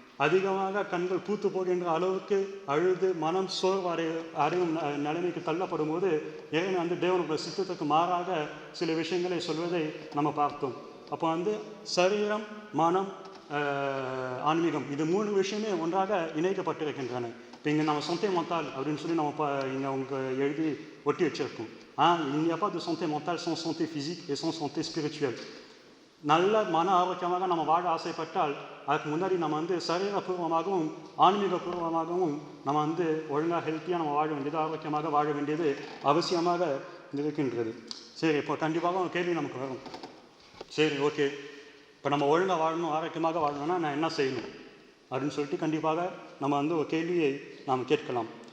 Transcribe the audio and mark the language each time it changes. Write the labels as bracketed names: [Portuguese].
[Tamil] அதிகமாக கண்கள் பூத்து போகின்ற அளவுக்கு அழுது மனம் அடையும் நிலைமைக்கு தள்ளப்படும் போது இறைவன் வந்து தேவனுடைய சித்தத்துக்கு மாறாக சில விஷயங்களை சொல்வதை நம்ம பார்த்தோம். அப்போ வந்து சரீரம், மனம், ஆன்மீகம், இது 3 விஷயமே ஒன்றாக இணைக்கப்பட்டிருக்கின்றன. இப்போ இங்கே நம்ம [French] santé mentale [Tamil] அப்படின்னு சொல்லி நம்ம இங்கே அவங்க எழுதி ஒட்டி வச்சிருக்கோம். [French] Il n'y a pas de santé mentale sans santé physique et sans santé spirituelle. [Tamil] நல்ல மன ஆரோக்கியமாக நம்ம வாழ ஆசைப்பட்டால் அதுக்கு முன்னாடி நம்ம வந்து சரீரபூர்வமாகவும் ஆன்மீகபூர்வமாகவும் நம்ம வந்து ஒழுங்காக ஹெல்த்தியாக நம்ம வாழ வேண்டியது, ஆரோக்கியமாக வாழ வேண்டியது அவசியமாக இருக்கின்றது. சரி, இப்போ கண்டிப்பாக ஒரு கேள்வி நமக்கு வரும். சரி, ஓகே, இப்போ நம்ம ஒழுங்காக வாழணும், ஆரோக்கியமாக வாழணும்னா நான் என்ன செய்யணும் அப்படின்னு சொல்லிட்டு கண்டிப்பாக நம்ம வந்து ஒரு கேள்வியை நாம் கேட்கலாம்.